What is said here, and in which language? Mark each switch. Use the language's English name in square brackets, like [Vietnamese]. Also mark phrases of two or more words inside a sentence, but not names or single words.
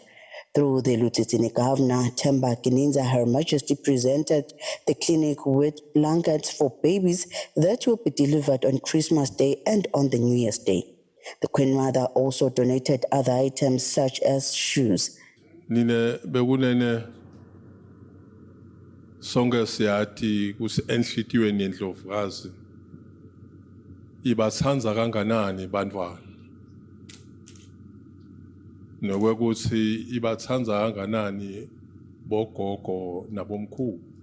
[English] Through the Lieutenant Governor, Themba Gininza, Her Majesty presented the clinic with blankets for babies that will be delivered on Christmas Day and on the New Year's Day. The Queen Mother also donated other items such as shoes. [Swati] Nine bekunene sonke siyathi kusenhlitiyweni yendlovukazi ibathanza kanganani bantwana nokwekuthi ibathanza kanganani bogogo nabomkhulu